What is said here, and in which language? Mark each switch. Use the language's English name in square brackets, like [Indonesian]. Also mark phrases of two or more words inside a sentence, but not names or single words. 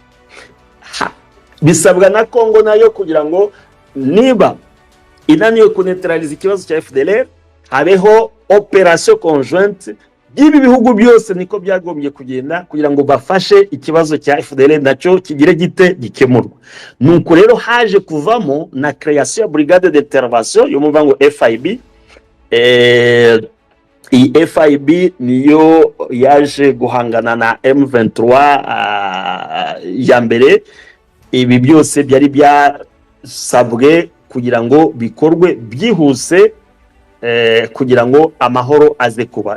[Kinyarwanda] Bisabwa na Congo nayo kugira ngo niba inaniwe kuneutralize ikibazo cya FDLR habeho [French] operation conjointe [Kinyarwanda] y'ibi bihugu byose, niko byagombye kugenda kugira ngo bafashe ikibazo cya FDLR nacyo kigire gite gikemurwa. Nuko rero haje kuvamo na création ya [French] brigade d'intervention [Kinyarwanda] yo muvuga ngo FIB. FIB niyo yaje guhangana na M23 ya mbere. Ibi byose byari byasabwe kugira ngo bikorwe byihuse, kugira ngo amahoro aze kuba.